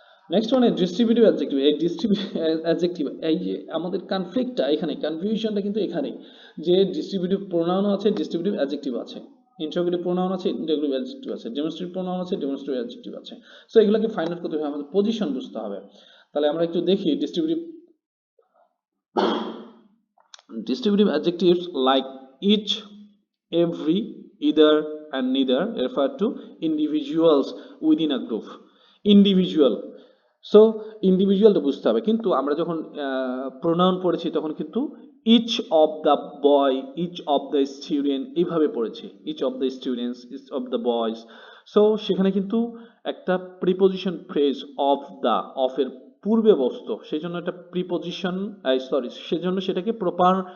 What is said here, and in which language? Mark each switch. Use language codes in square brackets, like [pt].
[bn] Next one distributive adjective. এই distributive adjective, এই যে আমাদের কনফ্লিক্টটা এখানে, কনফিউশনটা কিন্তু এখানেই, যে ডিস্ট্রিবিউটিভ প্রোনাউন আছে, ডিস্ট্রিবিউটিভ অ্যাডজেক্টিভ আছে, ইন্টারোগেটিভ প্রোনাউন আছে, ইন্টারোগেটিভ অ্যাডজেক্টিভ আছে, ডেমনস্ট্রেটিভ প্রোনাউন আছে, ডেমনস্ট্রেটিভ অ্যাডজেক্টিভ আছে। সো এগুলোকে ফাইন্ড আউট করতে হবে, আমাদের পজিশন বুঝতে হবে। তাহলে আমরা একটু দেখি distributive adjectives like each, [en] every, either and neither refer to individuals within a group. [bn] Individual, so ইন্ডিভিজুয়ালটা বুঝতে হবে, কিন্তু আমরা যখন প্রোনাউন পড়েছি তখন কিন্তু each of the boy, each of the student, এইভাবে পড়েছি, each of the students, each of the boys. So সেখানে কিন্তু একটা প্রিপোজিশন ফ্রেজ অফ দ্য, অফের পূর্বে বসতো, সেই জন্য একটা প্রিপোজিশন, সেজন্য সেটাকে প্রপার